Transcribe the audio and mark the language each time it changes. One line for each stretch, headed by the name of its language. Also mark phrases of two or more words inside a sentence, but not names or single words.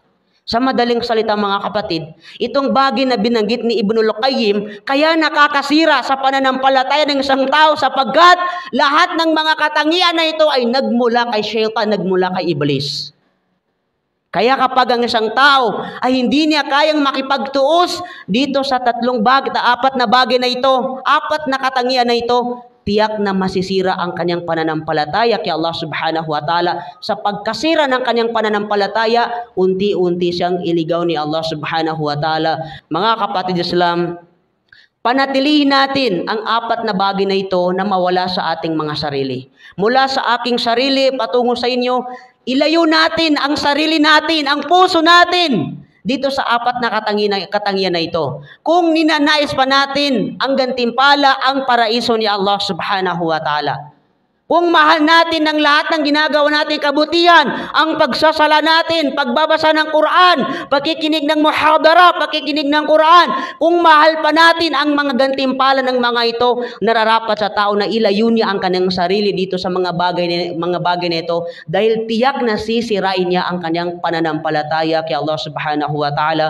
Filipino: Sa madaling salita mga kapatid, itong bagay na binanggit ni Ibnul Qayyim, kaya nakakasira sa pananampalataya ng isang tao sapagkat lahat ng mga katangian na ito ay nagmula kay Shaytan, nagmula kay Iblis. Kaya kapag ang isang tao ay hindi niya kayang makipagtuos dito sa apat na bagay na ito, apat na katangian na ito, tiyak na masisira ang kanyang pananampalataya kay Allah
Arabic: سبحانه وتعالى.
Filipino: Sa pagkasira ng kanyang pananampalataya, unti-unti siyang iligaw ni Allah
Arabic: سبحانه وتعالى.
Filipino: Mga kapatid Islam, panatilihin natin ang apat na bagay na ito na mawala sa ating mga sarili. Mula sa aking sarili patungo sa inyo, ilayo natin ang sarili natin, ang puso natin dito sa apat na katangian na ito. Kung ninanais pa natin ang gantimpala, ang paraiso ni Allah
Arabic: سبحانه وتعالى.
Filipino: Kung mahal natin ng lahat ng ginagawa natin kabutihan, ang pagsasala natin, pagbabasa ng Quran, pakikinig ng muhadara, pakikinig ng Quran, kung mahal pa natin ang mga gantimpala ng mga ito, nararapat sa tao na ilayo niya ang kanyang sarili dito sa mga bagay na ito dahil tiyak na sisirain niya ang kanyang pananampalataya kay Allah
Arabic: سبحانه وتعالى.